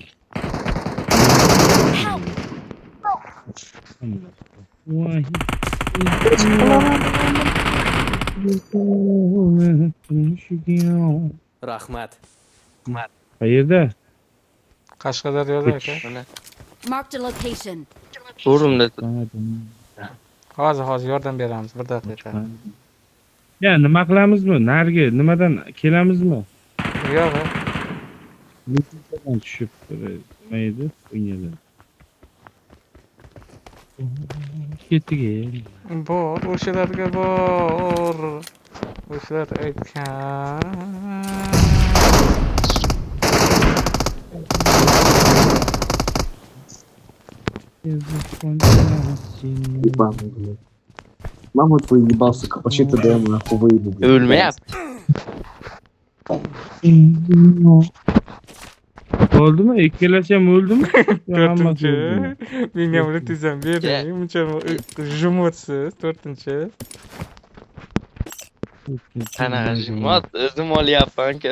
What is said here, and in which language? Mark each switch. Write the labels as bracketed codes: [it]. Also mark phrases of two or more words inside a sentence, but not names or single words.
[en] Help. [uz] Voy. Rahmat. Qayerda? Qashqadaryoda aka. Mana [en] Marked a location. [uz] To'g'rimda Hozir yordam beramiz, 1 daqiqa. Ya nima qilamizmi? Narigi nimadan kelamizmi? Yo'q. Litseydan tushib nima edi? O'ynadim. Ketiga. Bor, o'shalarga bor. O'shalar aytgan. [ru] Мама твой ебался, вообще ты дай нахуй выебу, блядь. [uz] o'lmayapti. Bo'ldimi? Ikkalasi ham o'ldimi? Hammasi 4-chi. o'ldimi? Menga buni tizam bering. Buncha jumodsiz 4-chi. Qanaqa jimot, o'zim olyapman-ku.